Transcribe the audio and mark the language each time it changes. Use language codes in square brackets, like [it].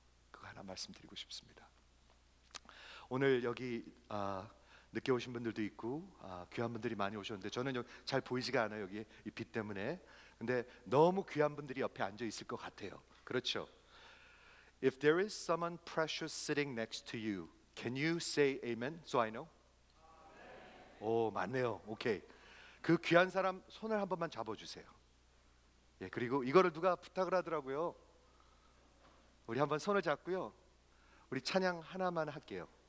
[ko] 그거 하나 말씀드리고 싶습니다. 오늘 여기 늦게 오신 분들도 있고 귀한 분들이 많이 오셨는데 저는 여기 잘 보이지가 않아요. 여기 이 빛 때문에. 근데 너무 귀한 분들이 옆에 앉아 있을 것 같아요. 그렇죠? [en] If there is someone precious sitting next to you, can you say amen? So I know. [ko] 오, 맞네요. 오케이. 그 귀한 사람 손을 한 번만 잡아주세요. 예, 그리고 이거를 누가 부탁을 하더라고요. 우리 한번 손을 잡고요. 우리 찬양 하나만 할게요.